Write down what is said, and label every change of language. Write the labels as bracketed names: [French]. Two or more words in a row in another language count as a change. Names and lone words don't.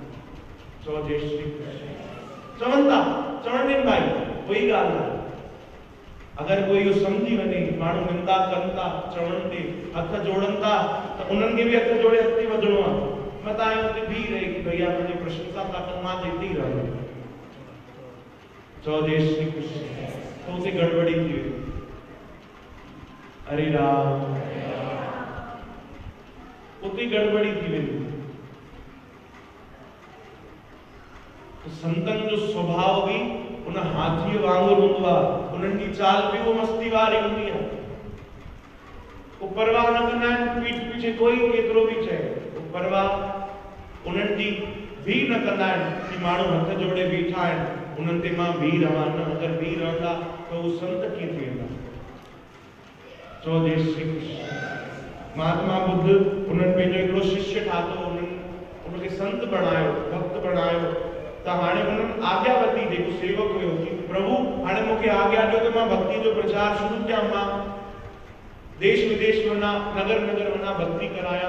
[Sindhi] चओ जय श्री कृष्ण। चवनि था चवण ॾियनि भाई कोई ॻाल्हि न अगर कोई इहो सम्झी वञे माण्हू निंदा कनि था चवण ते हथ जोड़नि था त उन्हनि खे बि हथ जोड़े अॻिते वधिणो आहे मतां हुते बीह रहे कि भैया मुंहिंजी प्रशंसा था कनि मां हिते ई रहंदुमि। चओ जय श्री कृष्ण। तो उते गड़बड़ी थी वई हरे राम उते गड़बड़ी थी वेंदी। तो संतन जो स्वभाव भी उन हाथी वांगुरु हूंदो आहे उन्हनि जी चाल भी वो मस्ती वारी हूंदी आहे वो परवाह न कंदा आहिनि पीठ पीछे कोई केतिरो भी चए वो परवाह उन्हनि जी भी न कंदा आहिनि कि माण्हू हथ जोड़े बीठा आहिनि उन्हनि ते मां भी रहां न अगर भी रहंदा तो वो संत कीअं थी वेंदा। चो जय श्री कृष्ण। महात्मा बुद्ध उन्हनि पंहिंजो हिकिड़ो शिष्य ठातो, उनखे संत बणायो, भक्त बणायो। त हाणे उन्हनि आज्ञा वरिती, जेको सेवक हुयो, कि प्रभु हाणे मूंखे आज्ञा ॾियो त मां भक्ति जो प्रचार शुरू कयां, मां देश विदेश वञा, नगर नगर वञा, भक्ति करायां।